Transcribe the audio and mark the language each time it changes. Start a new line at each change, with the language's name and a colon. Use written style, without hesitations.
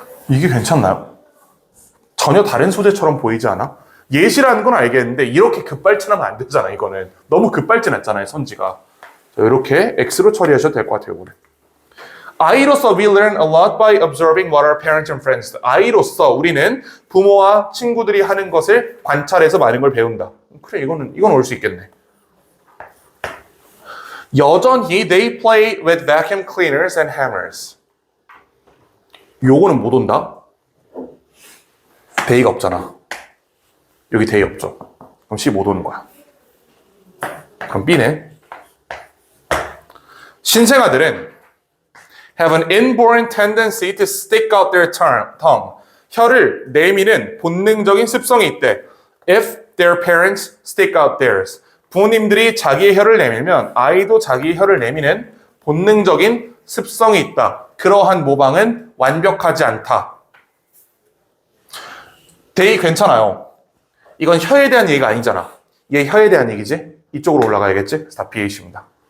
Korean: 이게 괜찮나요? 전혀 다른 소재처럼 보이지 않아? 예시라는 건 알겠는데 이렇게 급발진하면 안 되잖아. 이거는 너무 급발진했잖아요, 선지가. 자, 이렇게 X로 처리하셔도 될 것 같아요. 이거는. 아이로서
English: we learn a lot by observing what our parents and friends do.
Korean: 아이로서 우리는 부모와 친구들이 하는 것을 관찰해서 많은 걸 배운다. 그래, 이건 올 수 있겠네. 여전히
English: they play with vacuum cleaners and hammers.
Korean: 요거는 못 온다? 데이가 없잖아. 여기 데이 없죠. 그럼 C 못 오는 거야. 그럼 B네. 신생아들은
English: have an inborn tendency to stick out their tongue.
Korean: 혀를 내미는 본능적인 습성이 있대.
English: If their parents stick out theirs.
Korean: 부모님들이 자기의 혀를 내밀면 아이도 자기의 혀를 내미는 본능적인 습성이 있다. 그러한 모방은 완벽하지 않다. 데이 괜찮아요. 이건 혀에 대한 얘기가 아니잖아. 얘 혀에 대한 얘기지? 이쪽으로 올라가야겠지? 그래서 다 BH입니다.